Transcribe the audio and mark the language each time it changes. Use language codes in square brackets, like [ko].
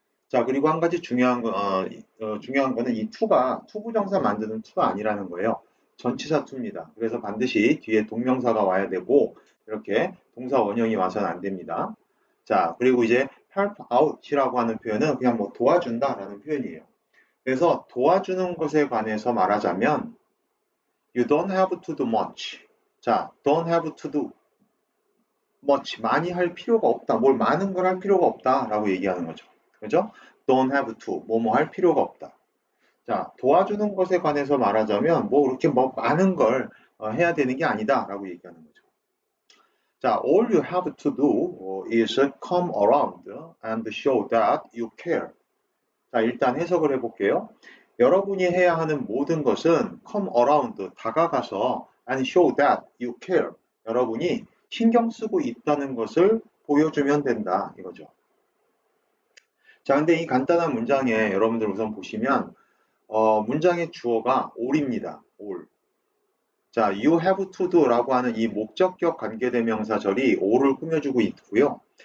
[ko] 자, 그리고 한 가지 중요한 거는 이 to가 투부정사 만드는 to가 아니라는 거예요. 전치사 to입니다. 그래서 반드시 뒤에 동명사가 와야 되고 이렇게 동사 원형이 와서는 안 됩니다. 자, 그리고 이제 help out이라고 하는 표현은 그냥 뭐 도와준다라는 표현이에요. 그래서 도와주는 것에 관해서 말하자면 [en] you don't have to do much. 자, don't have to do much. [ko] 많이 할 필요가 없다. 뭘 많은 걸 할 필요가 없다라고 얘기하는 거죠. 그죠? [en] don't have to. [ko] 뭐뭐 할 필요가 없다. 자, 도와주는 것에 관해서 말하자면 뭐 그렇게 뭐 많은 걸 해야 되는 게 아니다라고 얘기하는 거죠. [en] 자, all you have to do is come around and show that you care. [ko] 자, 일단 해석을 해볼게요. 여러분이 해야 하는 모든 것은 [en] come around, [ko] 다가가서 [en] and show that you care. [ko] 여러분이 신경 쓰고 있다는 것을 보여주면 된다. 이거죠. 자, 근데 이 간단한 문장에 여러분들 우선 보시면 문장의 주어가 all입니다. [en] all. [ko] 자, [en] you have to do [ko] 라고 하는 이 목적격 관계대명사절이 all을 꾸며주고 있고요.